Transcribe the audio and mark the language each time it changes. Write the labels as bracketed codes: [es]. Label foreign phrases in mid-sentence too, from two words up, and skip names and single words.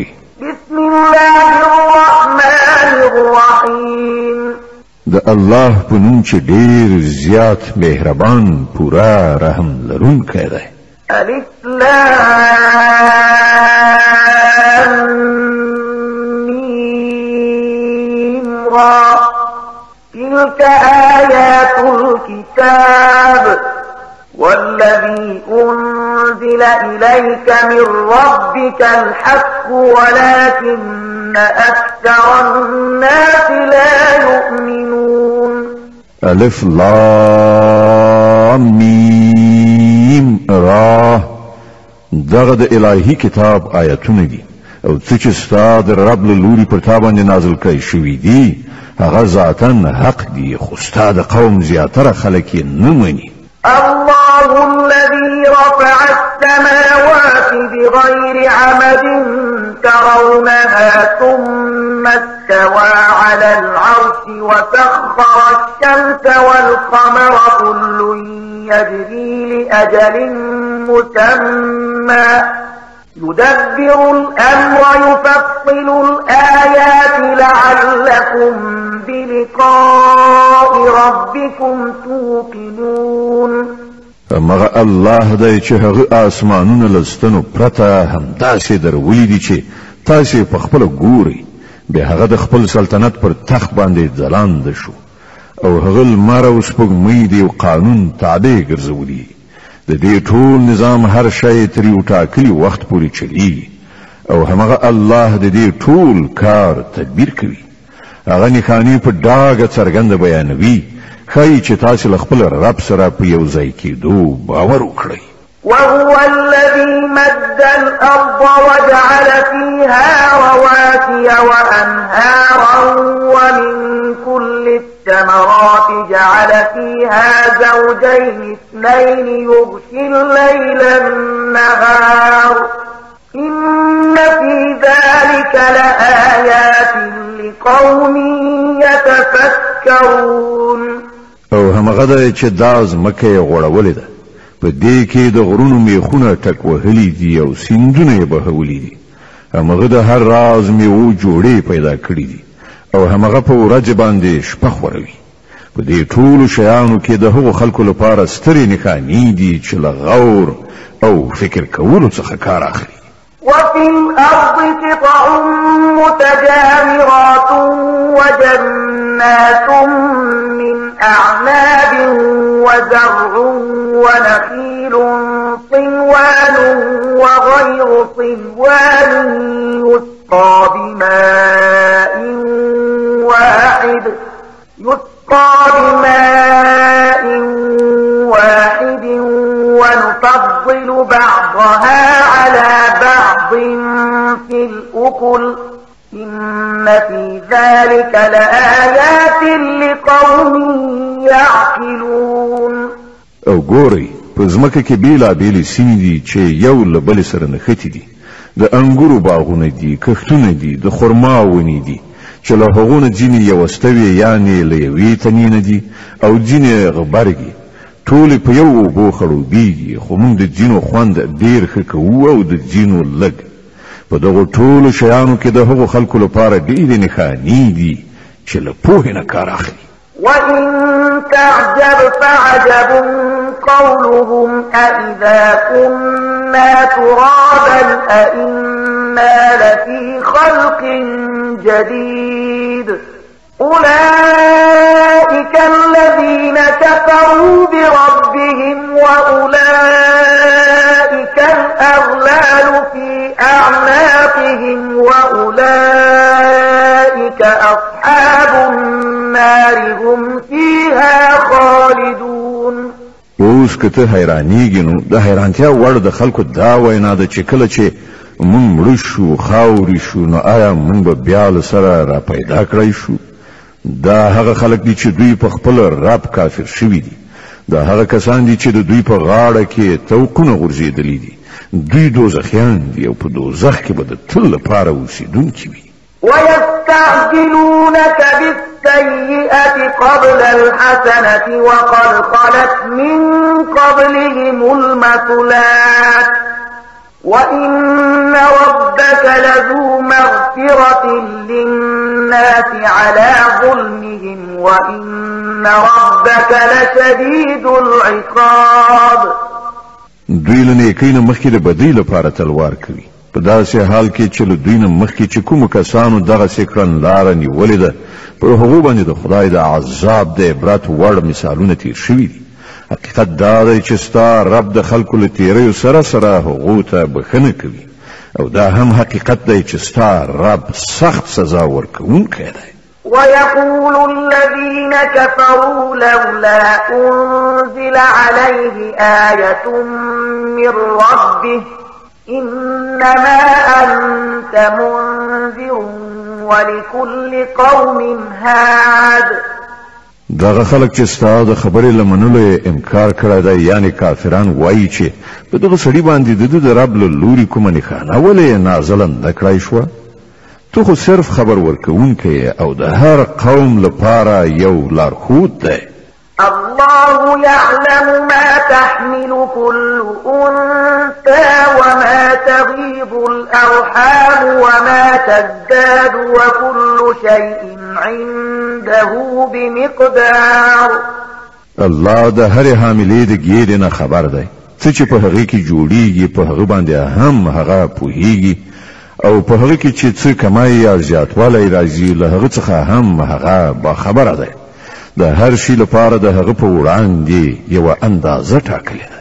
[ar] بسم الله الرحمن الرحیم. [ps] د الله په نوم چې ډېر زیات مهربان پوره رحم لرونکی دی. [ar] الف لام میم را تلك آيات الكتاب والذي أنزل إليك من ربك الحق ولكن أكثر الناس لا يؤمنون. الف لام میم را [ps] دغه د الهي کتاب آیاتونه دي او څه چې ستا د رب له لوري پر تا باندې نازل کړي شوي دي هغه ذاتاً حق دي، خو ستا د قوم زیاتره خلک یې نه مني. [ar] الله الذي رفع السماوات بغير عمد ترونها ثم استوى على العرش وسخر الشمس والقمر كل يجري لأجل مسمى يدبر الأمر يفصل الآيات لعلكم بلقاء ربكم توقنون. [ps] مغه الله دی چې هغه آسمانونه لستنو پرته همداسې درولي دي چې تاسې په خپل ګوري، به هغه د خپل سلطنت پر تخت باندې ځلاند شو او هغه لمر او سپوږمۍ دی او قانون تابع ګرځولي. د دې ټول نظام هر شی تر یو ټاکلي وخت پورې چلیږي او همغه الله د دې ټول کار تدبیر کوي. هغه نښانې په ډاګه څرګنده بیانوي ښایي چې تاسو له خپل رب سره په یو ځای کېدو باور وکړئ. [ar] وهو الذي مد الأرض وجعل فيها رواسي وأنهارا ومن كل الثمرات جعل فيها زوجين اثنين يغشي الليل النهار إن في ذلك لآيات لقوم يتفكرون. [ps] او همغه ده چې دا ځمکه یې غوړولې ده، په دې کې د غرونو میخونه ټک وهلي دي او سیندونه یې بهولي دي. همغه د هر راز میوو جوړې پیدا کړي دي او همغه په ورځ باندې شپه خوروي. په دې ټولو شیانو کې د هغو خلکو لپاره سترې نښانې دي چې له غور او فکر کولو څخه کار اخلي. [ar] وفي الأرض قطع متجاورات وجنات من أعناب وزرع ونخيل صنوان وغير صنوان يسقى بماء واحد ونفضل بعضها على بعض في الأكل إن في ذلك لآيات لقوم يعقلون. [ps] او ګوري په ځمکه کې بیلابیلې سیمې دي چې یو له بل سره نښتي دي. د انګورو باغونه دي، کښتونه دي، د خرما ونې دي چې له هغو نه ځینې یوستوي یعنې له یوې تنې نه دي او ځینې غبرګي. ټولې په یو اوبو خړوبېږي، خو موږ د ځینو خوند ډېر ښه کوو او د ځینو لږ. په دغو ټولو شیانو کې د هغو خلکو لپاره ډېرې نښانې دي چې له پوهې نه کار اخلي. [ar] وإن تعجب فعجب قولهم أإذا كنا ترابا أإنا لفي خلق جديد أولئك الذين كفروا بربهم وأولئك الأغلال في أعناقهم وأولئك أصحاب النار هم فيها خالدون. [ps] اوس کته حیرانیږي نو د حیرانتیا وړ د خلکو دا وینا ده چې کله چې مونږ مړ شو خاورې شو نو آیا مونږ به بیا له سره را پیدا کړی شو؟ دا هغه خلک دي چې دوی په خپل رب کافر شوي دي. دا هغه کسان دي چې د دوی په غاړه کې توقونه غورځېدلي دي. دوی دوزخیان دي او په دوزخ کې به د تل لپاره اوسېدونکي وي. [ar] ويستعجلونك بالسيئة قبل الحسنة وقد خلت من قبلهم المثلات وإن ربك لذو مغفرة للناس على ظلمهم وإن ربك لشديد العقاب. [ps] دوی له نیکۍ نه مخکې د بدۍ لپاره تلوار کوي. په داسې حال کې چې له دوی نه مخکې چې کومو کسانو دغسې کړنلاره نیولې ده پر هغو باندې د خدای د عذاب د عبرت وړ مثالونه تیر شوي دي. حقیقت دا دی چې ستا رب د خلکو له تیریو سره سره هغو ته بښنه کوي او دا هم حقیقت دی چې ستا رب سخت سزا ورکوونکی دی. [ar] ويقول الذين كفروا لولا أنزل عليه آية من ربه إنما أنت منذر ولكل قوم هاد. [ps] دغه خلک چې ستا د خبرې له منلو انکار کړی دی یعنی کافران وایي چې په دغه سړي باندې د ده د رب له لوري کومه نښانه ولې نازله نه کړی شوه؟ تو خو صرف خبر ورکوونکی او د هر قوم لپاره یو لارښود دی. [ar] الله يعلم ما تحمل كل أنثى وما تغيض الأرحام وما تزداد وكل شيء عنده بمقدار. [ps] الله د هر حاملې د ګیرې نه خبر دی. څه چې په هغې کې جوړیږي په هغه باندې هم هغه پوهیږي او په هغه کې چې څه کمای یا زیاتوالی راځي له هغه څخه هم هغه باخبره دی. د هر شي لپاره د هغه په وړاندې یوه اندازه ټاکلې ده.